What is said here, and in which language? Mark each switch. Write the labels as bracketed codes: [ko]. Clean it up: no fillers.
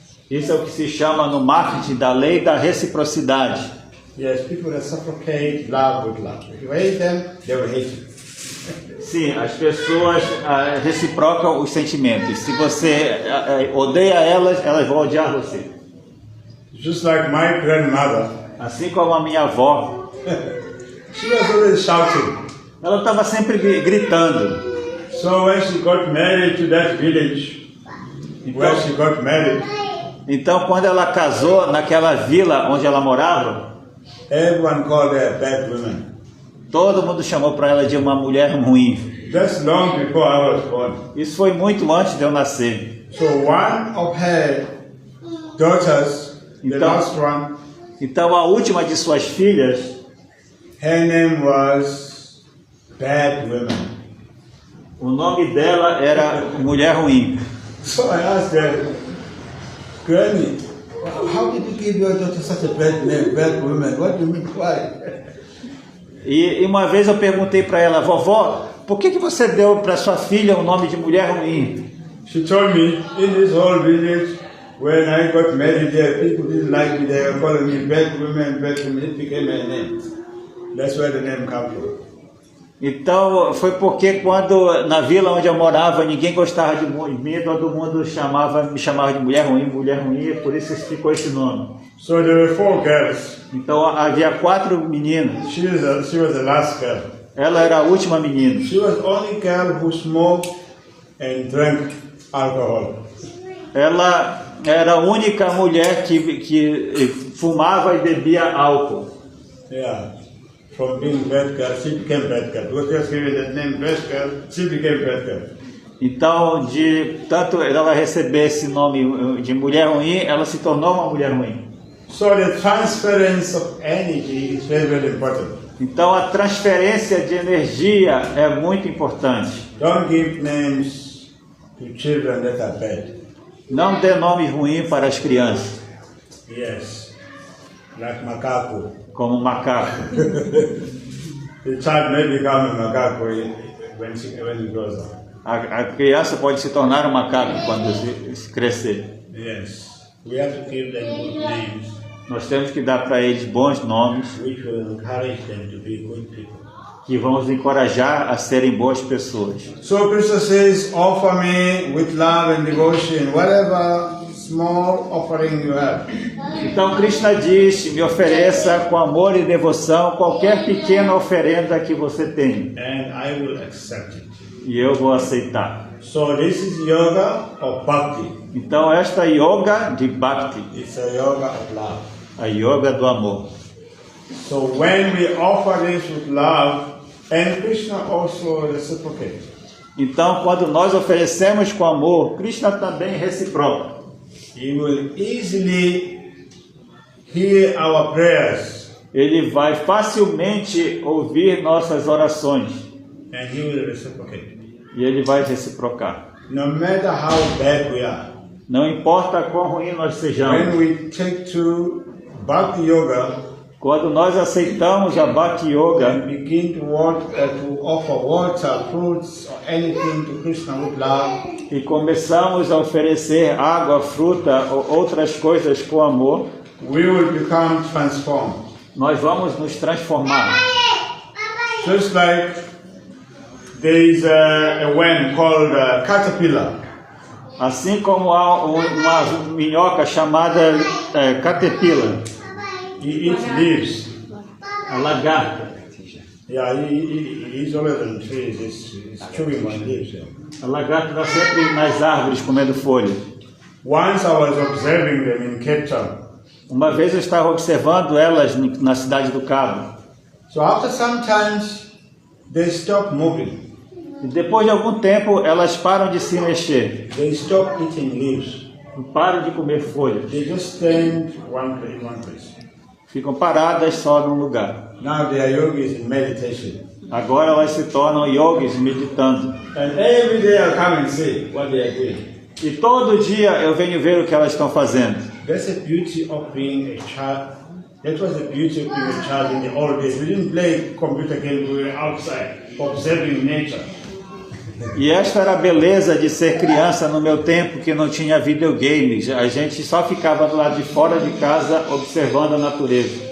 [pt] Isso é o que se chama no marketing da lei da reciprocidade. [en] Yes, people reciprocate love with love. If you hate them, they will hate you. [pt] Sim, as pessoas reciprocam os sentimentos. Se você odeia elas, elas vão odiar você. [en] Just like my grandmother, [pt] Assim como a minha avó, [en] she was always shouting. [pt] ela estava sempre gritando. [en] So when she got married to that village, where she got married, [pt] Então, quando ela casou naquela vila onde ela morava, [en] everyone called her a bad woman. [pt] todo mundo chamou para ela de uma mulher ruim. [en] Just long before I was born. [pt] Isso foi muito antes de eu nascer. [en] So one of her daughters, the [pt] Então- [en] last one, [pt] Então, a última de suas filhas, [en] her name was Bad Woman. [pt] o nome dela era Mulher Ruim. [en] So I asked her, Granny, how did you give your daughter such a bad name, Bad Woman? What do you mean? Why? [pt] E uma vez eu perguntei para ela, vovó, por que você deu para sua filha o nome de Mulher Ruim? [en] She told me, in this whole village, when I got married there, people didn't like me. They were calling me Bad Woman, Bad Woman. It became my name. That's where the name comes from. [pt] Então, foi porque quando na vila onde eu morava, ninguém gostava de mim, todo mundo me chamava de Mulher Ruim, e por isso ficou esse nome. [en] So there were 4 girls. [pt] Então, havia 4 meninas. [en] She was the last girl. [pt] Ela era a última menina. [en] She was the only girl who smoked and drank alcohol. [pt] Ela era a única mulher que fumava e bebia álcool. [en] Yeah. From being bad girl, she became bad girl. Because just given that name, bad girl, she became bad girl. [pt] Então, de tanto ela receber esse nome de mulher ruim, ela se tornou uma mulher ruim. [en] So the transference of energy is very, very important. [pt] Então, a transferência de energia é muito importante. [en] Don't give names to children that are bad. [pt] Não dê nome ruim para as crianças, [en] Yes. Like macaco. [pt] como macaco. [en] The child may become a macaco when he grows up. [pt] A criança pode se tornar um macaco quando se crescer. [en] Yes. we have to give them good names, [pt] Nós temos que dar para eles bons nomes [en] which will encourage them to be good people. [pt] que vão os encorajar a serem boas pessoas. [en] So Krishna says, offer me with love and devotion, whatever small offering you have. [pt] Então Krishna diz, me ofereça com amor e devoção qualquer pequena oferenda que você tenha, [en] And I will accept it. [pt] e eu vou aceitar. [en] So this is yoga of bhakti. [pt] Então esta yoga de Bhakti, [en] It's a yoga of love. [pt] a yoga do amor. [en] So when we offer this with love, and Krishna also reciprocates. [pt] Então quando nós oferecemos com amor, Krishna também reciproca. [en] He will easily hear our prayers, [pt] Ele vai facilmente ouvir nossas orações [en] and he will reciprocate. [pt] e ele vai reciprocar. [en] No matter how bad we are, [pt] Não importa quão ruim nós sejamos, [en] when we take to Bhakti Yoga [pt] quando nós aceitamos a Bhakti Yoga [en] and begin to offer water, fruits, or anything to Krishna with love, [pt] e começamos a oferecer água, fruta ou outras coisas com amor, [en] we will become transformed. [pt] nós vamos nos transformar. [en] Just like there is a worm called caterpillar. [pt] Assim como há uma minhoca chamada caterpillar, [en] He eats leaves. [pt] a lagarta. [en] Yeah, he eats always on trees. He's chewing on leaves. Yeah. [pt] A lagarta está sempre nas árvores comendo folhas. [en] Once I was observing them in Cape Town. [pt] Uma vez eu estava observando elas na cidade do Cabo. [en] So after some times, they stop moving. [pt] E depois de algum tempo, elas param de se mexer. [en] They stop eating leaves. [pt] Param de comer folhas. [en] They just stand in one place. [pt] Ficam paradas só num lugar. [en] Now they are yogis in meditation. [pt] Agora elas se tornam yogis meditando. [en] And every day I come and see what they are doing. [pt] E todo dia eu venho ver o que elas estão fazendo. [en] That's the beauty of being a child. That was the beauty of being a child in the old days. We didn't play computer games, we were outside, observing nature. [pt] E esta era a beleza de ser criança no meu tempo, que não tinha videogames. A gente só ficava do lado de fora de casa observando a natureza.